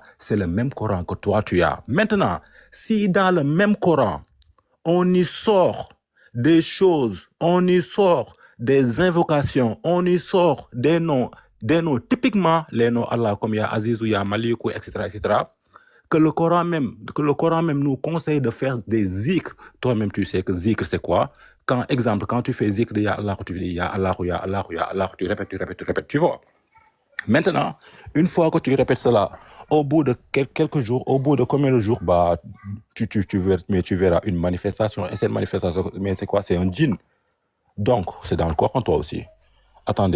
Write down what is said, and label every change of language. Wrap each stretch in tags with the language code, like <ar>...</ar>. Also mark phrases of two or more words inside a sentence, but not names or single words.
<fr>C'est le même Coran que toi, tu as. Maintenant, si dans le même Coran, on y sort des choses, on y sort des invocations, on y sort des noms typiquement les noms Allah comme</fr> <ar>يا عزيز</ar> <fr>ou</fr> <ar>يا مالك,</ar> <fr>etc., que le Coran même nous conseille de faire des zikr. Toi-même, tu sais que zikr, c'est quoi? Quand tu fais zikr de</fr> <ar>يا الله,</ar> <fr>tu dis</fr> <ar>يا الله، يا الله، يا الله,</ar> <fr>tu répètes, tu vois. Maintenant, une fois que tu répètes cela, au bout de quelques jours, au bout de combien de jours, bah, tu verras une manifestation. Et cette manifestation, mais c'est quoi? C'est un djinn. Donc, c'est dans le Coran, toi aussi. Attendez.</fr>